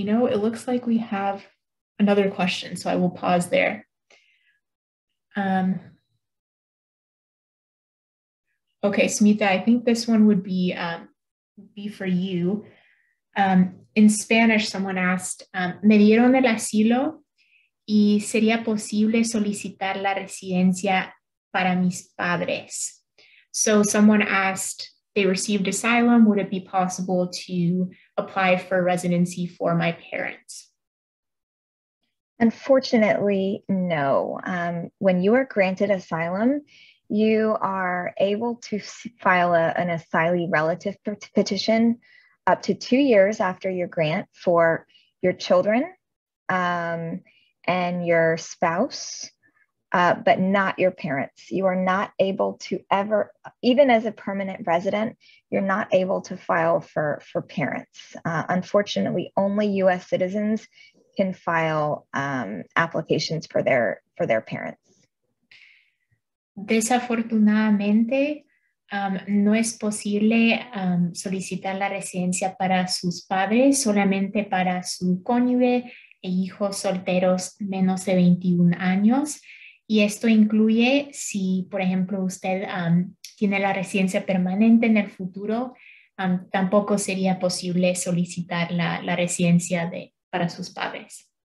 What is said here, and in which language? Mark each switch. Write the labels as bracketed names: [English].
[English] It looks like we have another question, so I will pause there. Okay, Smita, I think this one would be for you. In Spanish, someone asked, [Spanish] me dieron el asilo y sería posible solicitar la residencia para mis padres. [English] So someone asked, they received asylum, would it be possible to apply for residency for my parents? Unfortunately, no. When you are granted asylum, you are able to file an asylee relative petition up to 2 years after your grant for your children and your spouse, but not your parents. You are not able to ever, even as a permanent resident, you're not able to file for parents. Unfortunately, only US citizens can file applications for their parents. [Spanish] Desafortunadamente, no es posible solicitar la residencia para sus padres, solamente para su cónyuge e hijos solteros menos de 21 años. Y esto incluye si, por ejemplo, usted tiene la residencia permanente en el futuro, tampoco sería posible solicitar la residencia para sus padres.